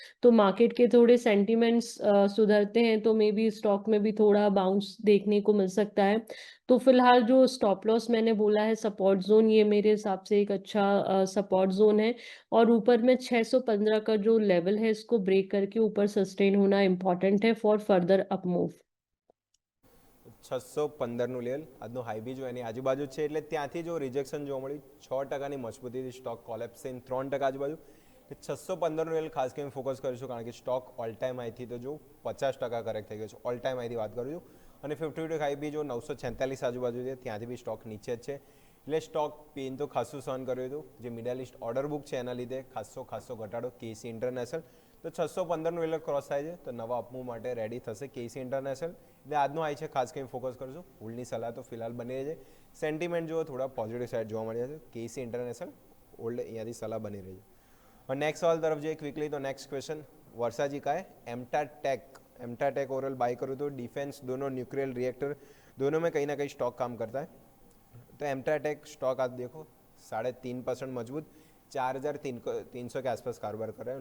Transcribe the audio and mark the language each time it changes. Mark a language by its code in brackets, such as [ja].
[hi] तो मार्केट के थोड़े सेंटिमेंट्स सुधरते हैं तो मे बी स्टॉक में भी थोड़ा बाउंस देखने को मिल सकता है. तो फिलहाल जो स्टॉप लॉस मैंने बोला है सपोर्ट जोन, ये मेरे हिसाब से एक अच्छा सपोर्ट जोन है, और ऊपर में 615 का जो लेवल है इसको ब्रेक करके ऊपर सस्टेन होना इम्पोर्टेंट है for further up move. [gu] 615નું level આજનો હાઈ બી જો એની આજુબાજુ છે, એટલે ત્યાંથી જો રિજેક્શન જોવા મળ્યું 6%ની મજબૂતીથી સ્ટોક કોલેપ્સ થઈને 3% આજુબાજુ. 615નું લેવલ ખાસ કરીને ફોકસ કરીશું, કારણ કે સ્ટોક ઓલ ટાઈમ હાઈથી તો જો 50% કરેક્ટ થઈ ગયો છે, ઓલ ટાઈમ હાઈથી વાત કરું છું. અને 52 હાઈ બી જો 946 આજુબાજુ છે, ત્યાંથી બી સ્ટોક નીચે જ છે, એટલે સ્ટોક પેન તો ખાસું સહન કર્યું હતું. જે મિડલ ઇસ્ટ ઓર્ડર બુક છે એના લીધે ખાસો ઘટાડો કેસી ઇન્ટરનેશનલ. તો 615નું લેવલ ક્રોસ થાય છે તો નવા અપમૂવ માટે રેડી થશે કેસી ઇન્ટરનેશનલ. એટલે આજનો હાઈ છે, ખાસ કરીને ફોકસ કરશું. હોલ્ડની સલાહ તો ફિલહાલ બની રહી છે. સેન્ટિમેન્ટ જો થોડા પોઝિટિવ સાઇડ જોવા મળ્યા છે, કેસી ઇન્ટરનેશનલ હોલ્ડ અહીંયાથી સલાહ બની રહી છે. [hi] और नेक्स्ट सवाल तरफ जाइए क्विकली. तो नेक्स्ट क्वेश्चन वर्षा जी का है. एम्टा टेक ओवरऑल बाई करूँ तो डिफेंस दोनों न्यूक्लियर रिएक्टर दोनों में कहीं ना कहीं स्टॉक काम करता है. तो एम्टा टेक स्टॉक आप देखो 3.5% मजबूत, 4,300 के आसपास कारोबार कर रहा है.